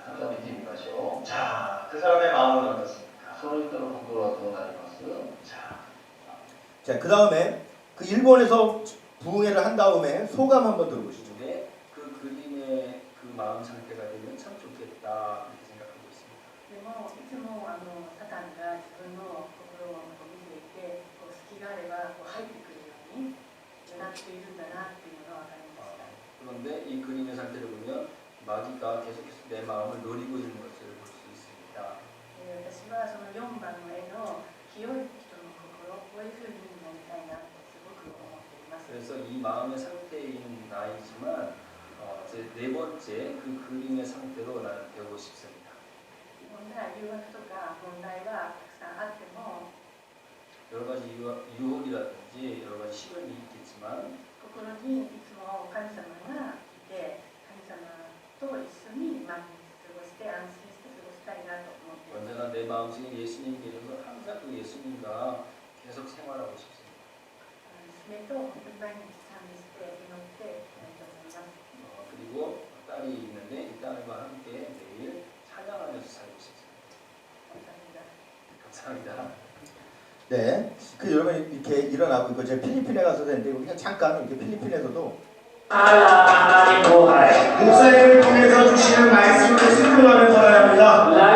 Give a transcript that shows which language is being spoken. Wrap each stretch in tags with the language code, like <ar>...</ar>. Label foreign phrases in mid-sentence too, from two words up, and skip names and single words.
<ko>자, 그 사람의 마음은 어떻습니까? 자, 그 다음에 그 일본에서 부흥회를 한 다음에 소감 한번 들어보시죠. 네, 그 그림의 그 마음 상태가 되면 참 좋겠다 이렇게 생각하고 있습니다.</ko> <ja>でもいつもサタンが自分の心を見ていて隙があれば入ってくるようになっているんだなっていうのが分かりました。</ja> <ko>그런데 이 그림의 상태를 보면 마귀가 계속해서 내 마음을 노리고 있는 것을 볼 수 있습니다.</ko> <ja>私はその4番の絵の清い人の心こういうふうになりたいなってすごく思っています。</ja> <ko>그래서 이 마음의 상태인 나이지만 제 네 번째 그 그림의 상태로 나는 되고 싶습니다.</ko> <ja>いろんな誘惑とか問題がたくさんあっても</ja> <ko>여러 가지 유혹이라든지 여러 가지 시련이 있겠지만</ko> <ja>心にいつも神様がいて神様と一緒に毎日過ごして安心して過ごしたいなと思っています。</ja> <ko>언제나 내 마음속에 예수님이 계셔서 항상 그 예수님과 계속 생활하고 싶습니다.</ko> <ja>娘と本当に毎日賛美して祈っていきたいと思います。</ja> <ko>그리고 딸이 있는데 이 딸과 함께 매일 찬양하면서 살고 싶습니다. 감사합니다. 네, 그 여러분 이렇게 일어나고 있고 제가 필리핀에 가서 했는데 그냥 잠깐 이렇게 필리핀에서도 목사님을 통해서 주시는 말씀을 순종하는 사람입니다.</ko>